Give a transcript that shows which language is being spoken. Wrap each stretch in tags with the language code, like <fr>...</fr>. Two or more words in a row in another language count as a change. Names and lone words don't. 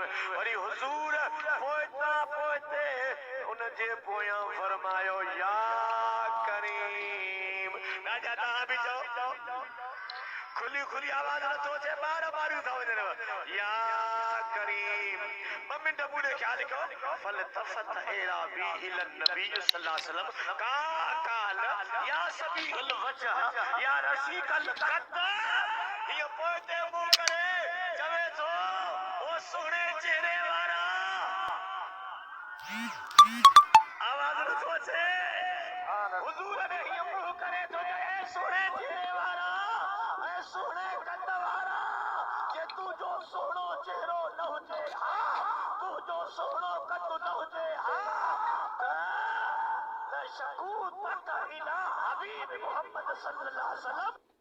<sd>वरी हुज़ूर पोइते उन जे पोयां फरमायो</sd> <ar>يا كريم.</ar> <sd>राजा तव्हां बि चओ। खुली आवाज़ नथो अचे। बार था वञनि</sd> <ar>يا كريم.</ar> <sd>2 मिंट पूरे ख्याल कयो।</sd> <ar>فالتفت رابي إلى النبي صلى الله عليه وسلم قال يا صبيح الوجه يا رشيق القد.</ar> <sd>ये पोइते मुंह करे चवे थो ओ सुहिणे चेहरे वारा। आवाज़ नथो अचे। हुज़ूर ने ये मुंह करे थो ए सुहिणे चेहरे वारा ए सुहिणे कद वारा। जे तुंहिंजो सुहिणो चेहरो न हुजे तुंहिंजो सुहिणो कद न हुजे त</sd> <ar>شكوت إلى حبيب محمد صلى الله عليه وسلم.</ar>